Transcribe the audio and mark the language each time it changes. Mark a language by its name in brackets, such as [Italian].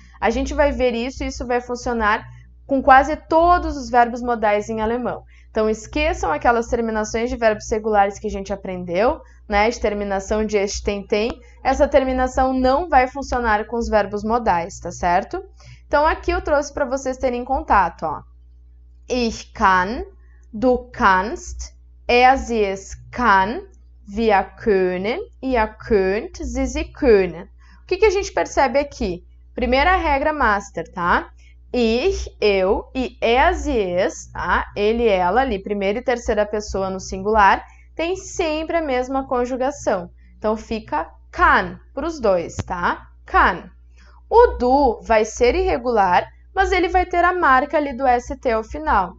[Portuguese] A gente vai ver isso e isso vai funcionar com quase todos os verbos modais em alemão. Então, esqueçam aquelas terminações de verbos regulares que a gente aprendeu, né? De terminação de este, tem. Essa terminação não vai funcionar com os verbos modais, tá certo? Então, aqui eu trouxe para vocês terem contato, ó. [German] Ich kann, du kannst, sie es kann, wir können, ihr könnt, sie können. [Portuguese] O que a gente percebe aqui? Primeira regra master, tá? ich, eu, e es e es, tá? Ele e ela, ali, primeira e terceira pessoa no singular, tem sempre a mesma conjugação. Então, fica kann para os dois, tá? Kann. O du vai ser irregular, mas ele vai ter a marca ali do ST ao final.